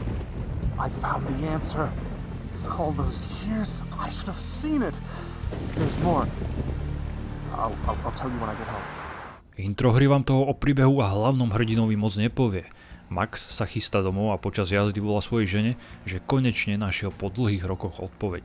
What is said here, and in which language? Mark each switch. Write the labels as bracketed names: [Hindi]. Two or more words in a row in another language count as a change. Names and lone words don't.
[English] I found the answer. All those years, I should have seen it. There's more. I'll tell you when I get home. [Slovak] Intro hry vám toho o príbehu a hlavnom hrdinovi moc nepovie. Max sa chystá domov a počas jazdy volá svojej žene, že konečne našiel po dlhých rokoch odpoveď.